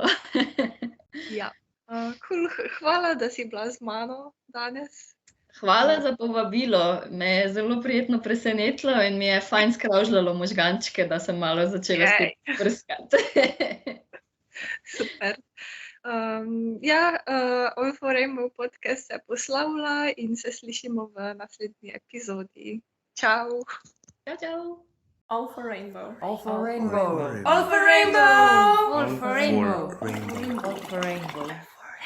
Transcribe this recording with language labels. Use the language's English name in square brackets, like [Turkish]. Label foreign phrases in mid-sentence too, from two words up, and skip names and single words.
[Slovenian] ja. Cool. Hvala, da si bila z mano danes. Hvala za povabilo, me je zelo prijetno presenetilo in mi je fajn skravžljalo možgančke, da sem malo začela spet prskati. Super. All for Rainbow podcast se poslavlja in se slišimo v naslednji epizodi. Čau! Čau! All for rainbow. All for rainbow. All for rainbow. All for rainbow. All for rainbow.